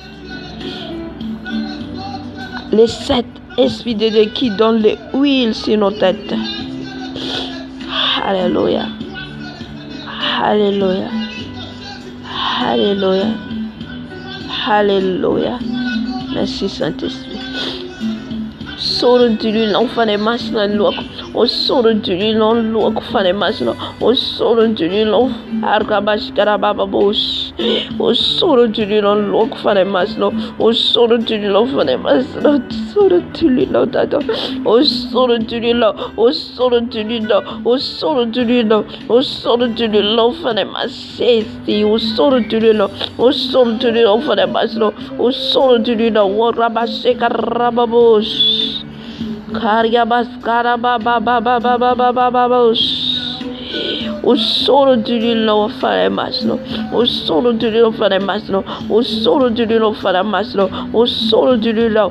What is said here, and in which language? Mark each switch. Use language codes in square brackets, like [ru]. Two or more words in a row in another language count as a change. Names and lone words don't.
[fr] Les sept esprits de Dieu qui donne l'huile sur nos têtes. Alléluia. Alléluia. Alléluia. Alléluia. Merci Saint-Esprit. Sors de l'huile, l'enfant des machines, o solo tulilo lo kufane masino o solo tulilo arkabashkara baba bosh o solo tulilo lo kufane masino o solo tulilo fane masino solo tulilo tata o solo tulilo o solo tulilo o solo tulilo o solo tulilo fane masesti o solo tulilo fane masino o solo tulilo warabashka rababosh Karya baskara baba baba baba baba baba o solo tulilo fane masino o solo tulilo fane masino o solo tulilo fane masino o solo tulilo.